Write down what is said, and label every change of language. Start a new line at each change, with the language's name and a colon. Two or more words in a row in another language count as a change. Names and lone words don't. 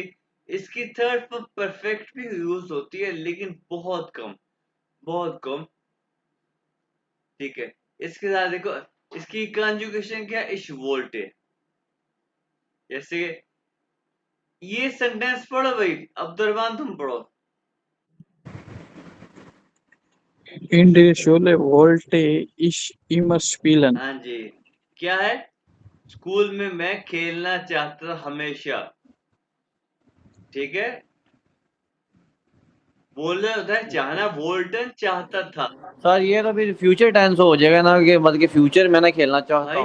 Hindi: इसकी
English: third form perfect
Hindi: भी यूज होती है, लेकिन बहुत कम, बहुत कम, ठीक है। इसके साथ देखो, इसकी कंजुगेशन क्या है?
German: ich wollte.
Hindi: जैसे ये सेंटेंस पढ़ो भाई, अब्दुलरमान तुम पढ़ो।
German: In der Schule wollte ich immer spielen.
Hindi: हाँ जी, क्या है? स्कूल में मैं खेलना चाहता था हमेशा, ठीक है। बोलना होता है चाहना, वोल्टन चाहता था। सर ये तो फिर
English: future tense
Hindi: हो जाएगा ना, कि मतलब कि फ्यूचर में ना खेलना चाहता